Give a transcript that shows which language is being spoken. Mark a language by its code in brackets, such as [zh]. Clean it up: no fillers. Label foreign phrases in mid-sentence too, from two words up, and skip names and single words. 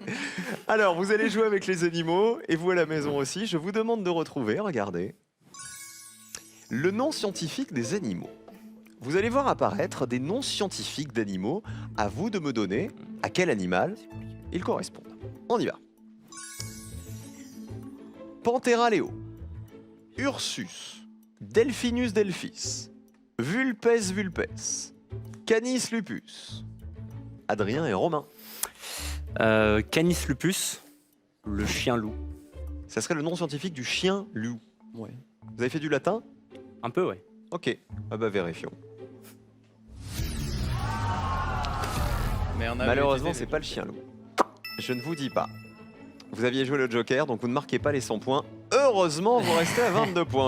[fr] Alors, vous allez jouer avec les animaux, et vous à la maison aussi. Je vous demande de retrouver, regardez, le nom scientifique des animaux. Vous allez voir apparaître des noms scientifiques d'animaux. À vous de me donner à quel animal ils correspondent. On y va. Panthera leo, Ursus, Delphinus delphis, Vulpes vulpes, Canis lupus. Adrien et Romain. Canis lupus, le chien loup. Ça serait le nom scientifique du chien loup. Ouais. Vous avez fait du latin? Un peu, ouais. Ok. Ah bah vérifions. Mais on avait Malheureusement, utilisé c'est pas le chien loup. Je ne vous dis pas. Vous aviez joué le Joker, donc vous ne marquez pas les 100 points. Heureusement, vous restez à 22 points.